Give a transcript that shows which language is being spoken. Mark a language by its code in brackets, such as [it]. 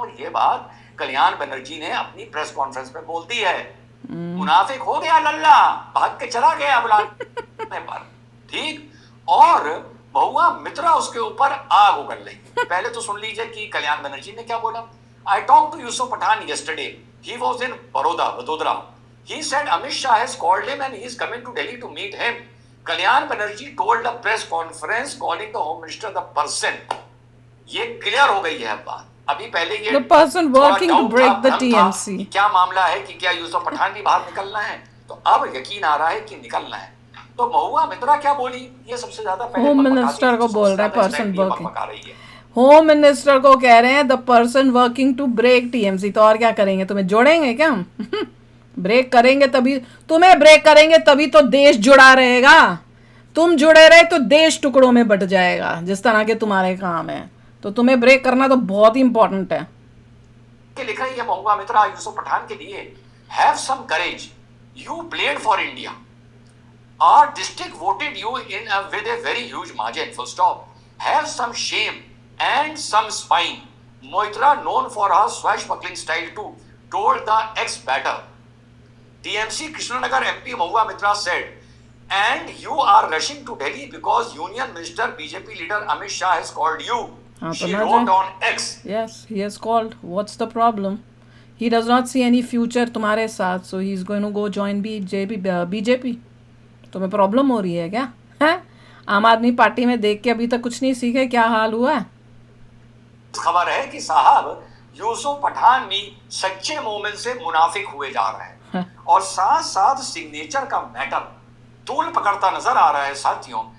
[hi] और ये बात कल्याण बनर्जी ने अपनी प्रेस कॉन्फ्रेंस में बोल दी है। मुनाफिक हो गया लल्ला, भाग के चला गया बुलाने पर, ठीक। और बहुआ मित्रा उसके ऊपर आग उगल रही। पहले तो सुन लीजिए कि कल्याण बनर्जी ने क्या बोला। [en] I talk to Yusuf Pathan yesterday. He was in Vadodara. He said Amit Shah has called him and he is coming to Delhi to meet him. Kalyan Banerjee told a press conference calling the Home Minister the person. [hi] ये clear हो गई है बात। अभी पहले ये [en] The person working to break the TMC. [hi] क्या मामला है कि क्या यूसुफ पठान भी बाहर निकलना है, तो अब यकीन आ रहा है कि निकलना है। तो महुआ मित्रा क्या बोली, ये सबसे ज्यादा पहले होम मिनिस्टर को बोल रहा है पर्सन वर्किंग, पका रही है। होम मिनिस्टर को कह रहे हैं [en] The person working to break TMC. [hi] तो और क्या करेंगे, तुम्हें जोड़ेंगे क्या? ब्रेक करेंगे तभी, तुम्हें ब्रेक करेंगे तभी तो देश जुड़ा रहेगा। तुम जुड़े रहे तो देश टुकड़ों में बट जाएगा, जिस तरह के तुम्हारे काम है। तो तुम्हें ब्रेक करना तो बहुत ही इंपॉर्टेंट है। लिख रही है महुआ मित्रा यूसुफ पठान के लिए, [en] Have some courage, you played for India, our district voted you in with a very huge margin, full stop, have some shame and some spine. Moitra, known for her swashbuckling style too, told the ex-batter. TMC Krishnanagar MP Mahua Mitra said, and you are rushing to Delhi because Union Minister BJP leader Amit Shah has called you. She wrote on X. Yes, he has called. What's the problem? He does not see any future [hi] तुम्हारे साथ, [en] so he is going to go join BJP. [hi] तुम्हें problem हो रही है क्या? हैं? आम आदमी पार्टी में देख के अभी तक कुछ नहीं सीखे, क्या हाल हुआ है? खबर है कि साहब यूसुफ पठान भी सच्चे मोमिन से मुनाफिक हुए जा रहे हैं और साथ साथ सिग्नेचर का मैटर तूल पकड़ता नजर आ रहा है साथियों।